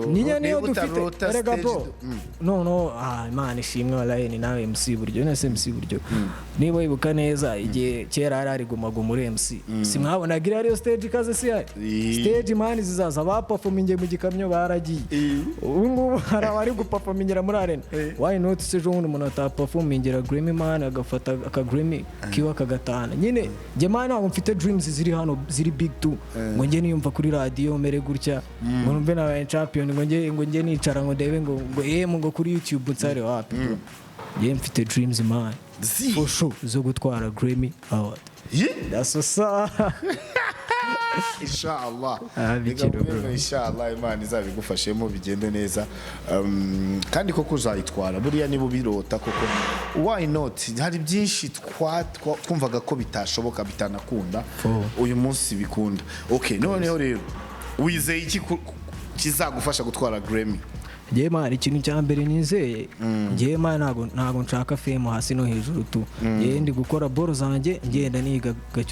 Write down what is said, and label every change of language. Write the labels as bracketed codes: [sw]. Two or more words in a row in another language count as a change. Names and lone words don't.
[rw] niyo dufite erega bro no imana ishimwe wallahi nawe MC buryo nese MC buryo niba wibuka neza igihe kera ari gumaga muri MC simwabonaga iri ariyo stage ikaze si stage mani zizaza baperforminge mu gikamyo baragiye ubu ngubu hari abari guperformingira muri arena [en] why not [rw] se jo umuntu ataperformingira Grammy man agafata aka Grammy kiwa kagatana nyine je mani ntabwo mfite dreams ziri hano ziri big two ngo nge niyumva kuri radio mere gutya ngo numve na champion ngo nge nicara ngo ndebe ngo kuri YouTube nsare wapi je mfite dreams man [en] for sure [rw] zo gutwara Grammy award [en] that's what's up [ar] إن شاء الله إن شاء الله [rw] imana izabigufashemo bigende neza kandi koko uzayitwara buriya niba ubirota koko [en] why not [rw] hari byinshi twumvaga ko bitashoboka bitanakunda uyu munsi bikunda okay noneho rero wizeye iki kizagufasha gutwara Grammy njye mani ikintu cya mbere nizeye njye mani ntago nshaka fame hasi no hejuru tu njye ndi gukora boro zanjye ngenda niga gacyo